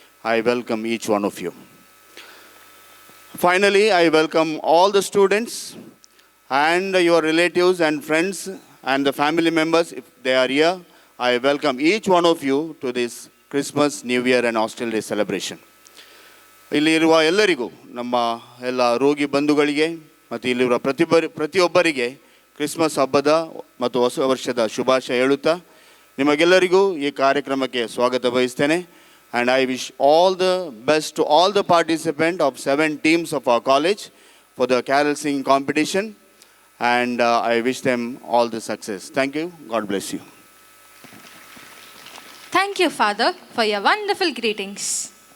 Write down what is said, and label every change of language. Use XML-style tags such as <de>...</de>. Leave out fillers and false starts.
<en>I welcome each one of you. Finally, I welcome all the students and your relatives and friends and the family members, if they are here. I welcome each one of you to this Christmas, New Year and Hostel Day celebration.</en> <kn>ಇಲ್ಲಿರುವ ಎಲ್ಲರಿಗೂ, ನಮ್ಮ ಎಲ್ಲ ರೋಗಿ ಬಂಧುಗಳಿಗೆ ಮತ್ತು ಇಲ್ಲಿರುವ ಪ್ರತಿಯೊಬ್ಬರಿಗೆ Christmas ಹಬ್ಬದ ಮತ್ತು ಹೊಸ ವರ್ಷದ ಶುಭಾಶಯ ಹೇಳುತ್ತಾ ನಿಮಗೆಲ್ಲರಿಗೂ ಈ ಕಾರ್ಯಕ್ರಮಕ್ಕೆ ಸ್ವಾಗತ ಬಯಸ್ತೇನೆ.</kn> <en>And I wish all the best to all the participants of 7 teams of our college for the carol singing competition. And I wish them all the success. Thank you. God bless you. Thank you, Father, for your wonderful greetings.</en>